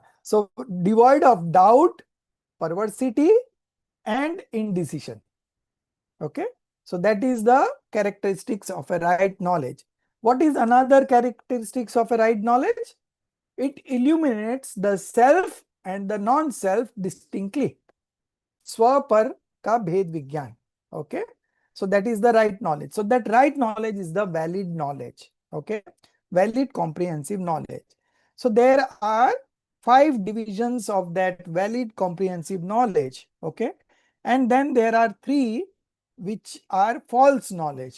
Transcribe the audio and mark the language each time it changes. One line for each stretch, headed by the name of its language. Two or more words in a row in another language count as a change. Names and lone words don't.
English: So devoid of doubt, perversity, and indecision. Okay. So that is the characteristics of a right knowledge. What is another characteristics of a right knowledge? It illuminates the self and the non-self distinctly.
Hindi: स्वपर का भेद विज्ञान.
English: Okay. So that is the right knowledge. So that right knowledge is the valid knowledge. Okay. Valid comprehensive knowledge. So there are 5 divisions of that valid comprehensive knowledge. Okay. And then there are 3 which are false knowledge.